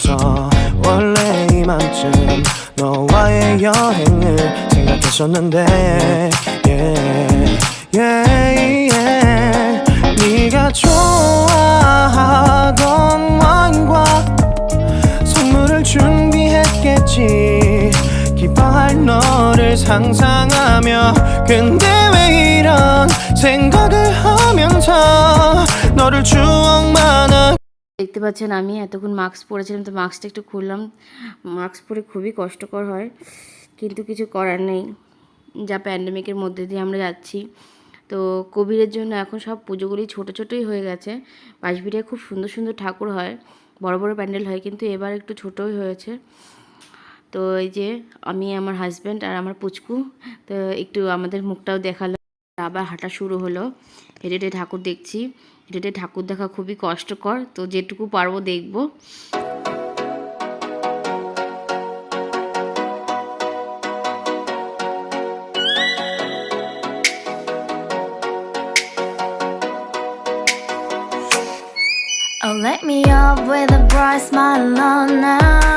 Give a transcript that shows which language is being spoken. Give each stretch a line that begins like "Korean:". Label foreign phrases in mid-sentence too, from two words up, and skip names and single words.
Korean: 원래 이맘쯤 너와의 여행을 생각했었는데 네가 좋아하던 와인과 선물을 준비했겠지. 기뻐할 너를 상상하며 근데 왜 이런 생각을 하면서 너를 추억만
Bangla: দেখতে পাচ্ছেন আমি এতক্ষণ মাস্ক পরেছিলাম, তো মাস্কটা একটু খুললাম। মাস্ক পরে খুবই কষ্টকর হয়, কিন্তু কিছু করার নেই, যা প্যান্ডেমিকের মধ্যে দিয়ে আমরা যাচ্ছি। তো কোভিডের জন্য এখন সব পুজোগুলি ছোটো ছোটোই হয়ে গেছে। বাঁশবেড়িয়ায় খুব সুন্দর সুন্দর ঠাকুর হয়, বড় বড় প্যান্ডেল হয়, কিন্তু এবার একটু ছোটোই হয়েছে। তো এই যে আমি, আমার হাজব্যান্ড আর আমার পুচকু, তো একটু আমাদের মুখটাও দেখালো। আবার হাঁটা শুরু হলো। হেঁটে হেঁটে ঠাকুর দেখছি। হেঁটে হেঁটে ঠাকুর দেখা খুবই কষ্টকর, তো যেটুকু পারবো দেখবো।
English: Oh, let me up with a bright smile on now.